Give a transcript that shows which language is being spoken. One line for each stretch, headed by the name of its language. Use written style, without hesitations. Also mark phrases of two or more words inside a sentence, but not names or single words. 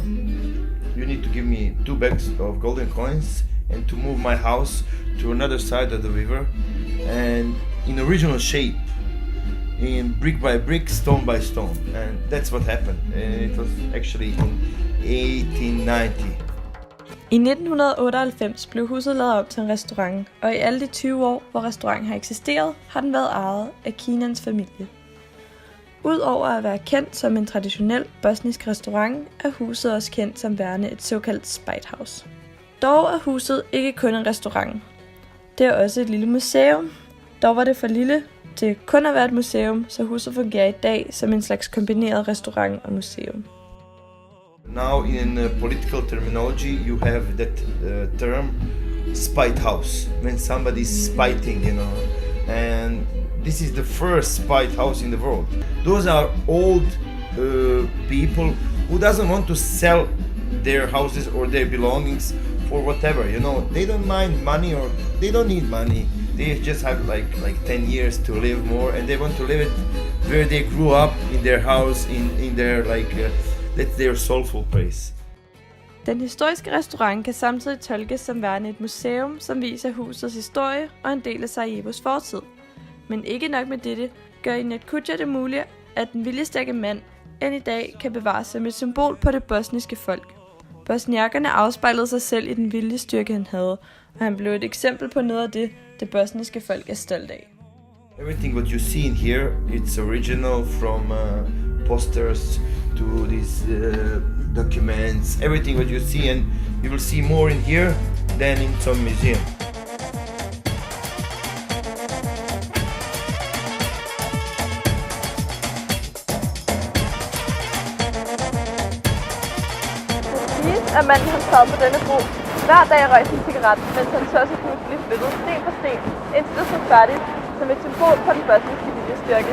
English: You need to give me 2 bags of golden coins and to move my house to another side of the river, and in original shape, in brick by brick, stone by stone. And that's what happened. And it was actually in 1890.
Danish: I 1998 blev huset lavet op til en restaurant, og i alle de 20 år, hvor restauranten har eksisteret, har den været ejet af Kinans familie. Udover at være kendt som en traditionel bosnisk restaurant, er huset også kendt som værende et såkaldt spejthouse. Dog er huset ikke kun en restaurant. Det er også et lille museum. Dog var det for lille til kun at være et museum, så huset fungerer i dag som en slags kombineret restaurant og museum.
English: Now in political terminology you have that term spite house, when somebody's spiting, you know, and this is the first spite house in the world. Those are old people who doesn't want to sell their houses or their belongings for whatever, you know. They don't mind money, or they don't need money. They just have like 10 years to live more, and they want to live it where they grew up, in their house, in their that's their soulful place.
Danish: Den historiske restaurant kan samtidig tolkes som værende et museum, som viser husets historie og en del af Sarajevos fortid. Men ikke nok med dette, gør Inat Kuća det muligt, at den viljestærke mand end i dag kan bevares som et symbol på det bosniske folk. Bosniakkerne afspejlede sig selv i den viljestyrke, han havde, og han blev et eksempel på noget af det bosniske folk er stolt af.
English: Everything what you see in here, it's original, from posters to these documents, everything what you see, and you will see more in here than in some museum.
Danish: At manden han sad på denne bro hver dag røg sin cigaret, mens han tåsefuldt blev flyttet sten for sten, indtil det stod færdigt som et symbol på den bosniske viljestyrke.